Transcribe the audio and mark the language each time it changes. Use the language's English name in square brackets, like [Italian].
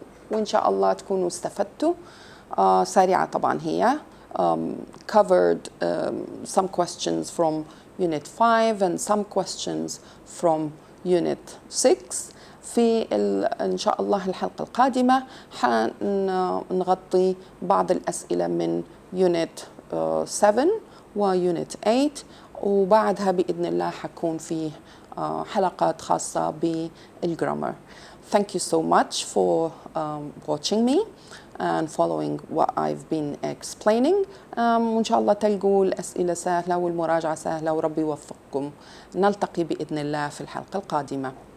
[Arabic] وإن شاء الله تكونوا استفدتوا. سريعة طبعا هي. [English] Covered some questions from Unit 5 and some questions from Unit 6. [Arabic] إن شاء الله الحلقة القادمة حنغطي بعض الأسئلة من يونت 7 ويونت 8، وبعدها بإذن الله حكون فيه حلقات خاصة بالجرامر. [English] Thank you so much for watching me and following what I've been explaining. [Arabic] وإن شاء الله تلقوا الأسئلة سهلة والمراجعة سهلة، وربي يوفقكم. نلتقي بإذن الله في الحلقة القادمة.